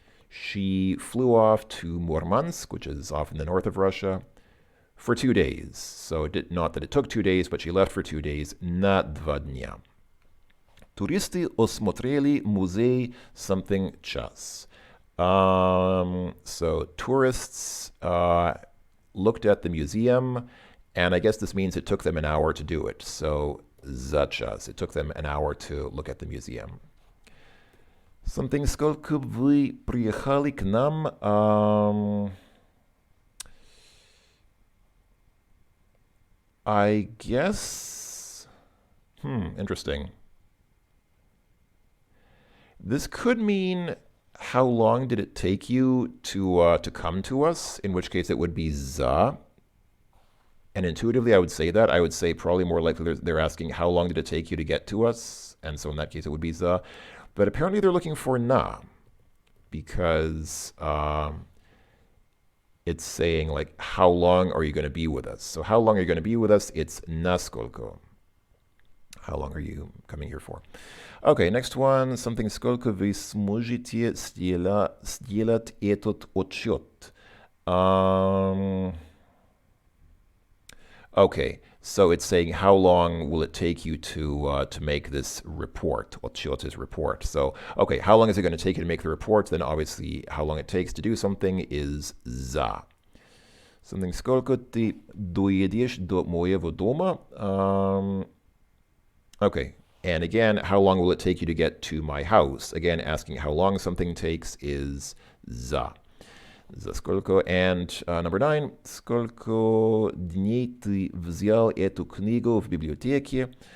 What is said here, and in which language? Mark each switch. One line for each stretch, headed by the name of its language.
English: She flew off to Murmansk, which is off in the north of Russia, for 2 days. So not that it took 2 days, but she left for 2 days.
Russian: На 2 дня. Туристы осмотрели музей
English: something
Russian: час.
English: So tourists looked at the museum And I guess this means it took them an hour to do it. So
Russian: за час.
English: It took them an hour to look at the museum. Something
Russian: сколько вы приехали к нам?
English: I guess. Interesting. This could mean how long did it take you to come to us? In which case it would be за. And intuitively, I would say that. I would say probably more likely they're asking how long did it take you to get to us? And so in that case, it would be за. But apparently they're looking for на because it's saying like, how long are you going to be with us? So how long are you going to be with us? It's насколько. How long are you coming here for? Okay, next one. Something
Russian: сколько вы сможете сделать этот отчет?
English: Okay, so it's saying how long will it take you to make this report? Отчет is report. So, okay, how long is it going to take you to make the report? Then obviously how long it takes to do something is за. Something
Russian: сколько ты доедешь до моего дома?
English: Okay, and again, how long will it take you to get to my house? Again, asking how long something takes is за.
Russian: За сколько?
English: And number 9,
Russian: сколько дней ты взял эту книгу в библиотеке?